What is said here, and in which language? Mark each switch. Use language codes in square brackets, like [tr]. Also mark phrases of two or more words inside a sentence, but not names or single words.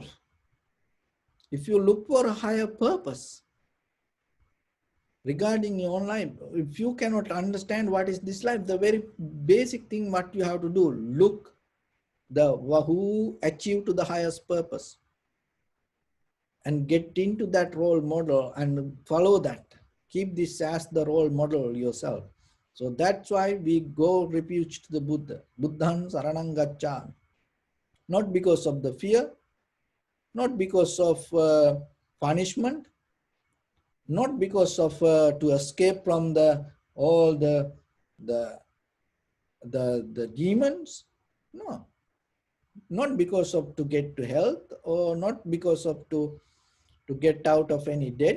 [en] If you look for a higher purpose regarding your own life, if you cannot understand what is this life, the very basic thing what you have to do, look who achieved to the highest purpose and get into that role model and follow that. Keep this as the role model yourself. So that's why we go refuge to the Buddha. [pi] Buddhan saranam gacchami. [en] Not because of the fear, not because of punishment, not because of to escape from all the demons. No, not because of to get to health, or not because of to get out of any debt.